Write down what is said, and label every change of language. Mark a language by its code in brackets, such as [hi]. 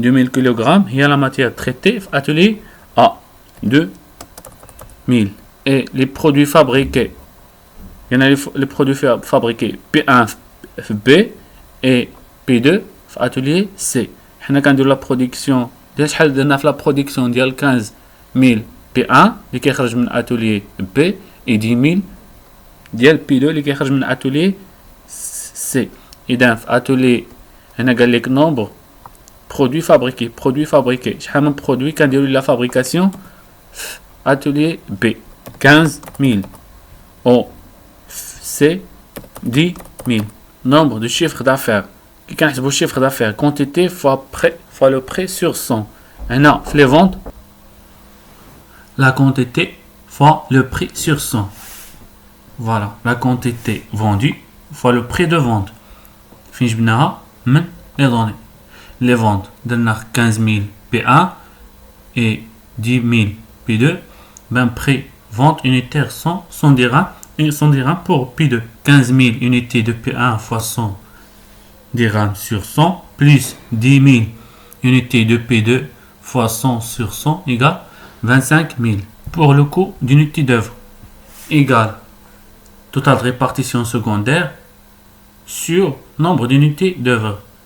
[fr] kg هي la matière traitée في atelier A 2000 et les produits fabriqués il y en a les produits fabriqués P1 في B et P2 في atelier C. [ar] حنا كنديرو la production ديال شحال درنا في la production ديال 15,000 P1 اللي كيخرج من atelier B et 10,000 ديال P2 اللي كيخرج من atelier C. إذا في atelier هنا قال لك nombre produits fabriqués شحال من produit كنديرو la fabrication في atelier B 15,000 au C 10,000. [fr] Nombre de chiffres d'affaires [ar] كي كنحسبو [fr] chiffre d'affaires quantité fois le prix sur 100. [ar] هنا في [fr] les ventes la quantité fois le prix sur 100. Voilà, la quantité vendue fois le prix de vente. [ar] فين جبناها من les données. [fr] Les ventes درنا 15,000 P1 et 10,000 P2. Ben prix vente unitaire 100 dirhams et 100 dirhams pour P2. 15,000 unités de P1 fois 100 dirhams sur 100 plus 10,000 unités de P2 fois 100 sur 100 égale 25,000 pour le coût d'unité d'œuvre égale total de répartition secondaire sur nombre d'unités d'œuvre.